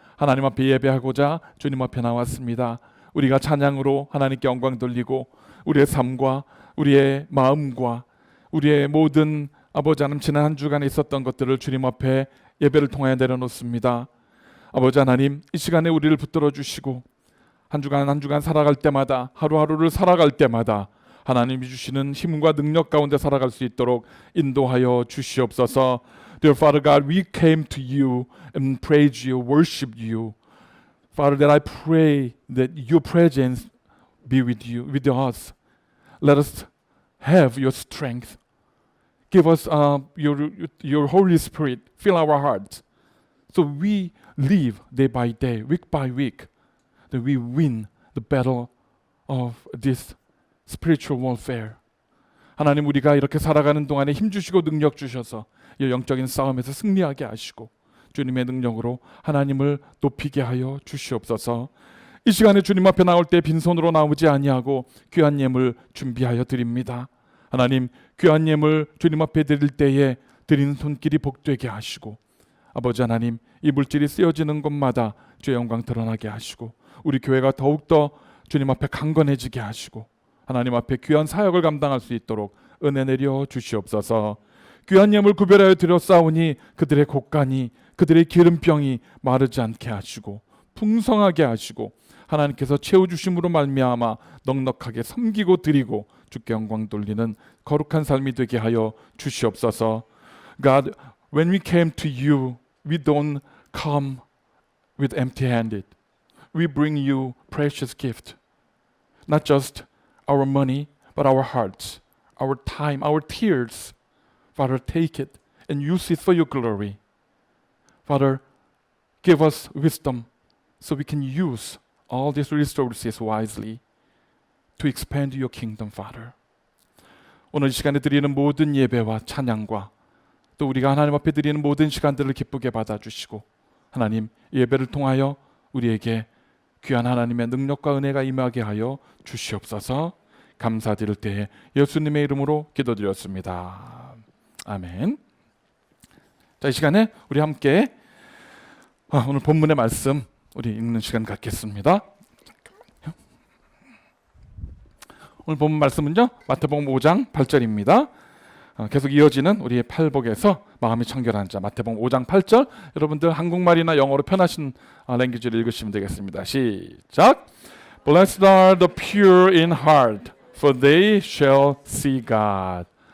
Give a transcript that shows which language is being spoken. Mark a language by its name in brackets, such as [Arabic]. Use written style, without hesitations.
[Korean] 하나님 앞에 예배하고자 주님 앞에 나왔습니다. 우리가 찬양으로 하나님께 영광 돌리고 우리의 삶과 우리의 마음과 우리의 모든 아버지 하나님 지난 한 주간에 있었던 것들을 주님 앞에 예배를 통하여 내려놓습니다. 아버지 하나님 이 시간에 우리를 붙들어 주시고 한 주간 한 주간 살아갈 때마다 하루하루를 살아갈 때마다 하나님이 주시는 힘과 능력 가운데 살아갈 수 있도록 인도하여 주시옵소서. [English] Dear Father God, we came to you and praise you, worship you. Father, that I pray that your presence be with you, with us. Let us have your strength. Give us your Holy Spirit. Fill our hearts. So we live day by day, week by week. That we win the battle of this spiritual warfare. [Korean] 하나님 우리가 이렇게 살아가는 동안에 힘 주시고 능력 주셔서 이 영적인 싸움에서 승리하게 하시고 주님의 능력으로 하나님을 높이게 하여 주시옵소서. 이 시간에 주님 앞에 나올 때 빈손으로 나오지 아니하고 귀한 예물 준비하여 드립니다. 하나님 귀한 예물 주님 앞에 드릴 때에 드리는 손길이 복되게 하시고 아버지 하나님 이 물질이 쓰여지는 곳마다 주의 영광 드러나게 하시고 우리 교회가 더욱더 주님 앞에 강건해지게 하시고 하나님 앞에 귀한 사역을 감당할 수 있도록 은혜 내려 주시옵소서. 귀한 예물 구별하여 드렸사오니 그들의 곡간이 그들의 기름병이 마르지 않게 하시고 풍성하게 하시고 하나님께서 채워주심으로 말미암아 넉넉하게 섬기고 드리고 주께 영광 돌리는 거룩한 삶이 되게 하여 주시옵소서. [English] God, when we came to you, we don't come with empty-handed. We bring you precious gift. Not just our money, but our hearts, our time, our tears. Father, take it and use it for your glory. Father, give us wisdom so we can use all these resources wisely to expand your kingdom, Father. [Korean] 오늘 이 시간에 드리는 모든 예배와 찬양과 또 우리가 하나님 앞에 드리는 모든 시간들을 기쁘게 받아주시고 하나님 예배를 통하여 우리에게 귀한 하나님의 능력과 은혜가 임하게 하여 주시옵소서. 감사드릴 때에 예수님의 이름으로 기도드렸습니다. 아멘. 자, 이 시간에 우리 함께 오늘 본문의 말씀 우리 읽는 시간 갖겠습니다. 오늘 본문 말씀은요 마태복음 5장 8절입니다. 계속 이어지는 우리의 팔복에서 마음이 청결한 자 마태복음 5장 8절 여러분들 한국말이나 영어로 편하신 랭귀지를 읽으시면 되겠습니다. 시작. [English] Blessed are the pure in heart, for they shall see God.